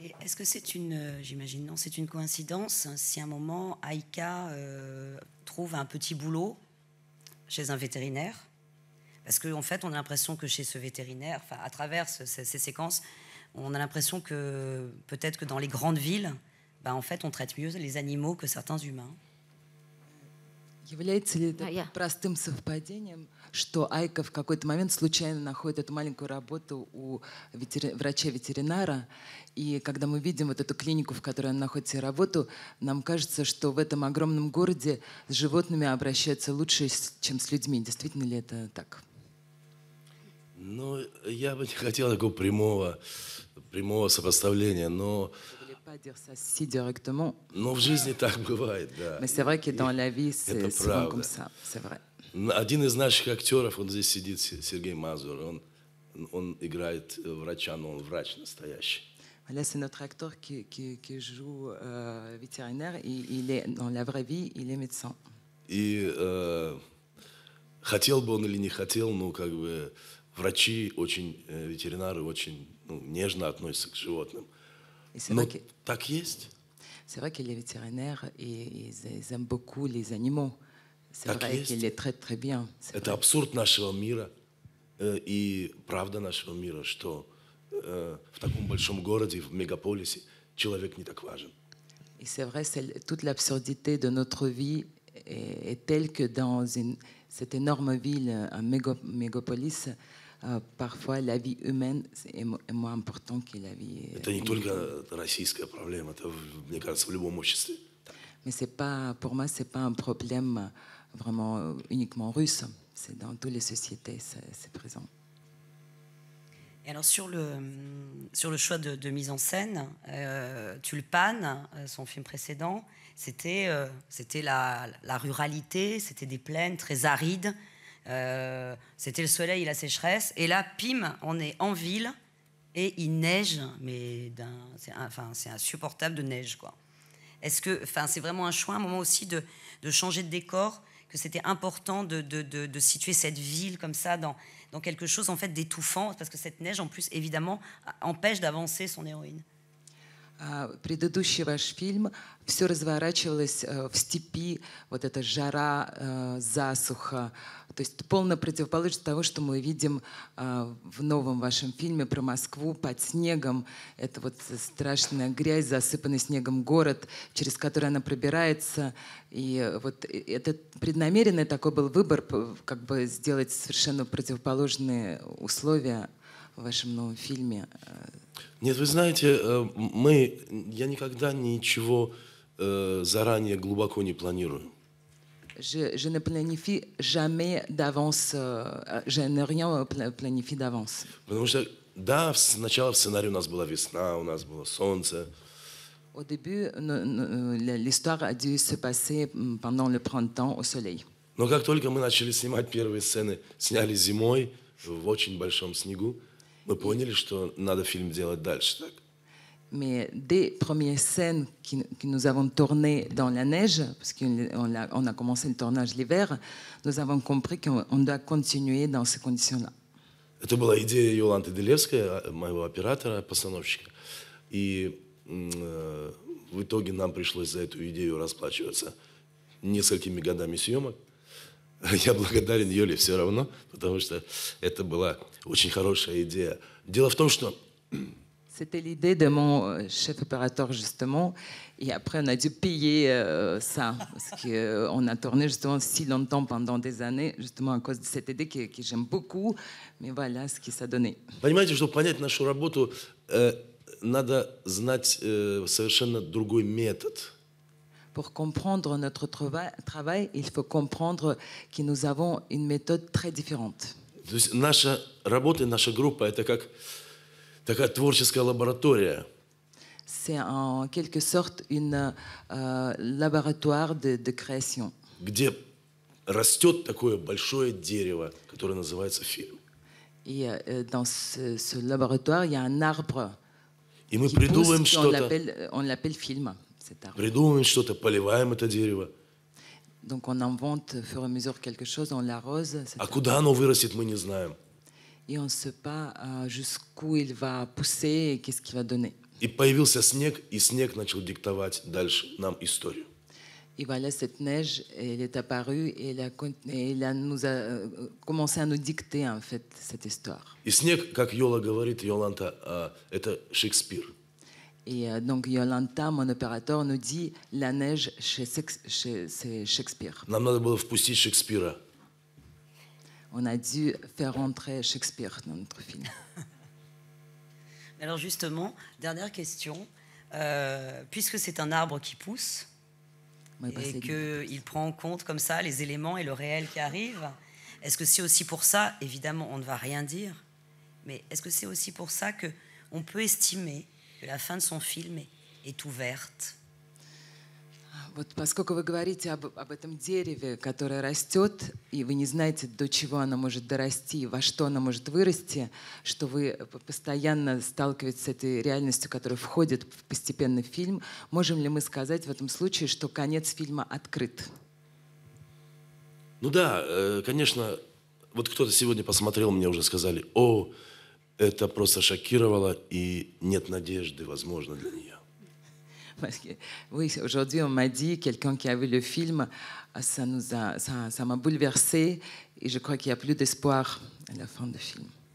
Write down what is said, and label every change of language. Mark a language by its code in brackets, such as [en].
[fr] Est-ce que c'est j'imagine, non, c'est une coïncidence si à un moment Aïka trouve un petit boulot chez un vétérinaire? Parce qu'en fait, on a l'impression que chez ce vétérinaire, enfin, à travers ces séquences, on a l'impression que peut-être que dans les grandes villes, en fait, on traite mieux les animaux que certains humains. [ru] Является ли это простым совпадением, что Айка в какой-то момент случайно находит эту маленькую работу у врача-ветеринара, и когда мы видим вот эту клинику, в которой она находит себе работу, нам кажется, что в этом огромном городе с животными обращаются лучше, чем с людьми. Действительно ли это так? Ну, я бы не хотел такого прямого сопоставления, но в жизни так бывает, да. [fr] Mais c'est vrai que dans la vie, c'est souvent comme ça, c'est vrai. [ru] Один из наших актеров, он здесь сидит, Сергей Мазур, он играет врача, но он врач настоящий. [fr] Là, c'est notre acteur qui joue vétérinaire. Il est, dans la vraie vie, il est médecin. [ru] И хотел бы он или не хотел, ну, как бы врачи, ветеринары очень нежно относятся к животным. Но так есть. [fr] C'est vrai que les vétérinaires, ils aiment beaucoup les animaux. C'est vrai qu'ils les traitent très bien. [ru] Это абсурд нашего мира и правда нашего мира, что в таком большом городе, в мегаполисе, человек не так важен. [fr] Et c'est vrai, toute l'absurdité de notre vie est telle que dans cette énorme ville, un mégapolis, parfois la vie humaine est moins importante que la vie. [ru] Это не только российская проблема, это, мне кажется, в любом обществе. [fr] Mais c'est pas, pour moi, c'est pas un problème vraiment uniquement russe. C'est dans toutes les sociétés, c'est présent. Et alors sur le choix de mise en scène, Tulpan, son film précédent, c'était la ruralité, c'était des plaines très arides, c'était le soleil et la sécheresse. Et là, pim, on est en ville et il neige, mais c'est insupportable de neige, quoi. Est-ce que, c'est vraiment un choix, un moment aussi de changer de décor, que c'était important de situer cette ville comme ça dans quelque chose en fait d'étouffant, parce que cette neige en plus évidemment empêche d'avancer son héroïne. [ru] Предыдущий ваш фильм, все разворачивалось в степи, вот эта жара, засуха, то есть полная противоположность того, что мы видим в новом вашем фильме про Москву под снегом. Это вот страшная грязь, засыпанный снегом город, через который она пробирается. И вот это преднамеренный такой был выбор, как бы сделать совершенно противоположные условия в вашем новом фильме. Нет, вы знаете, я никогда ничего заранее глубоко не планирую. [fr] Je ne planifie jamais d'avance, je ne rien planifie d'avance. [ru] Потому что, да, сначала в сценарии у нас была весна, у нас было солнце. [fr] Au début, l'histoire a dû se passer pendant le printemps au soleil. [ru] Но как только мы начали снимать первые сцены, сняли зимой в очень большом снегу, мы поняли, что надо фильм делать дальше так. [fr] Mais dès premières scènes que nous avons tournées dans la neige, parce qu'on a commencé le tournage l'hiver, nous avons compris qu'on doit continuer dans ces conditions-là. [ru] Это была идея Йоланты Делевской, моего оператора, постановщика. И в итоге нам пришлось за эту идею расплачиваться несколькими годами съемок. Я благодарен Юле все равно, потому что это была очень хорошая идея. Дело в том, что... [fr] C'était l'idée de mon chef opérateur, justement. Et après, on a dû payer ça. Parce qu'on a tourné justement si longtemps, pendant des années, justement à cause de cette idée que j'aime beaucoup. Mais voilà ce qui s'est donné. [ru] Понимаете, чтобы понять нашу работу, надо знать совершенно другой метод. [fr] Pour comprendre notre travail, il faut comprendre que nous avons une méthode très différente. [ru] То есть наша работа, наша группа – это как такая творческая лаборатория. [fr] C'est en quelque sorte un laboratoire de création. [ru] Где растет такое большое дерево, которое называется фильм. [fr] Et dans ce laboratoire, il y a un arbre [ru] И мы [fr] qui [ru] придумываем [fr] pousse, [ru] что-то. [fr] on l'appelle film. [ru] Придумываем что-то, поливаем это дерево. [fr] Donc on invente au fur et à mesure quelque chose, on l'arrose. [ru] А куда оно вырастет, мы не знаем. [fr] Et on ne sait pas jusqu'où il va pousser et qu'est-ce qu'il va donner. [ru] И появился снег, и снег начал диктовать дальше нам историю. [fr] Et voilà, cette neige, elle est apparue et nous a commencé à nous dicter en fait cette histoire. [ru] И снег, как Йола говорит, Йоланта, это Шекспир. [fr] Et donc Yolanta, mon opérateur, nous dit la neige c'est Shakespeare. [ru] Нам надо было впустить Шекспира. [fr] On a dû faire rentrer Shakespeare dans notre film. Alors justement, dernière question. Puisque c'est un arbre qui pousse et qu'il prend en compte comme ça les éléments et le réel qui arrivent, est-ce que c'est aussi pour ça, évidemment on ne va rien dire, mais est-ce que c'est aussi pour ça qu'on peut estimer que la fin de son film est ouverte? [ru] Вот поскольку вы говорите об этом дереве, которое растет, и вы не знаете, до чего оно может дорасти, во что оно может вырасти, что вы постоянно сталкиваетесь с этой реальностью, которая входит постепенно в фильм, можем ли мы сказать в этом случае, что конец фильма открыт? Ну да, конечно, вот кто-то сегодня посмотрел, мне уже сказали, о, это просто шокировало, и нет надежды, возможно, для нее. [fr] Parce que, oui, aujourd'hui, on m'a dit, quelqu'un qui a vu le film, ça m'a bouleversé, et je crois qu'il n'y a plus d'espoir à la fin du film.